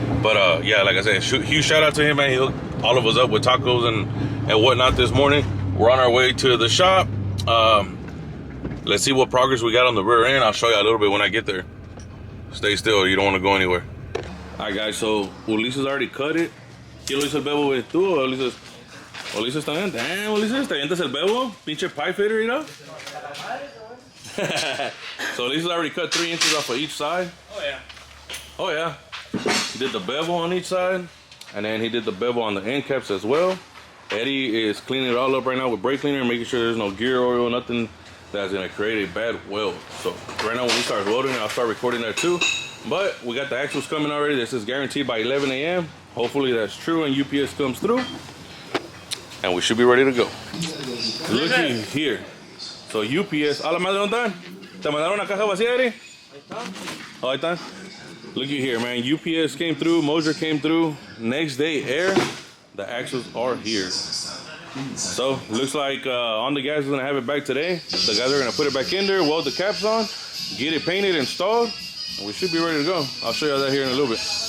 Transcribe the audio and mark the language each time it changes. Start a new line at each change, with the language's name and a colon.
English: But yeah, like I said, huge shout out to him, man. He hooked all of us up with tacos and whatnot this morning. We're on our way to the shop. Let's see what progress we got on the rear end. I'll show you a little bit when I get there. Stay still, you don't want to go anywhere. Alright guys, so Ulises already cut it.
Spanish: ¿Quién lo hizo el bebo, güey? ¿Tú o Ulises? Ulises también. Damn, Ulises, ¿te avientas el bebo?
English: Pinche pipe fitter, you know? So Ulises already cut 3 inches off of each side. Oh yeah. Oh yeah. He did the bevel on each side. And then he did the bevel on the end caps as well. Eddie is cleaning it all up right now with brake cleaner, making sure there's no gear oil, nothing that's gonna create a bad weld. So right now when he starts welding, I'll start recording that too. But we got the axles coming already. This is guaranteed by 11 a.m. Hopefully that's true and UPS comes through. And we should be ready to go. Looky here.
Spanish: So UPS, a la madre, ¿dónde están? ¿Te mandaron una caja vacía, Eddie?
English: Oh,
Spanish: ahí están.
English: Looky here, man. UPS came through, Moser came through. Next day air, the axles are here. So looks like On the Gas is gonna have it back today. The guys are gonna put it back in there, weld the caps on, get it painted, installed, and we should be ready to go. I'll show you that here in a little bit.